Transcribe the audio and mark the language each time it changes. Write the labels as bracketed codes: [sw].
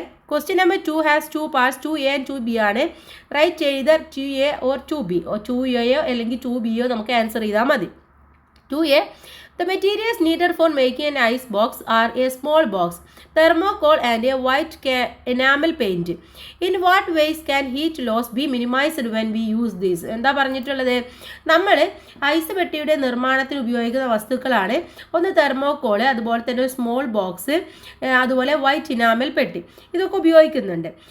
[en] Question number 2 has 2 parts, 2A and 2B ആണ്. Write either 2A or 2B. [ml] 2A അല്ലെങ്കിൽ 2Bയോ നമുക്ക് answer ചെയ്താൽ മതി. [en] 2A, the materials needed for making an ice box are a small box, thermocol and a white enamel paint. In what ways can heat loss be minimized when we use this? [ml] എന്താ പറഞ്ഞിട്ടുള്ളത്? നമ്മൾ ice പെട്ടിയുടെ നിർമ്മാണത്തിന് ഉപയോഗിക്കുന്ന വസ്തുക്കളാണ്. ഒന്ന് thermocol, അതുപോലെ തന്നെ ഒരു സ്മോൾ ബോക്സ്, അതുപോലെ വൈറ്റ് ഇനാമൽ പെട്ടി. ഇതൊക്കെ ഉപയോഗിക്കുന്നുണ്ട്.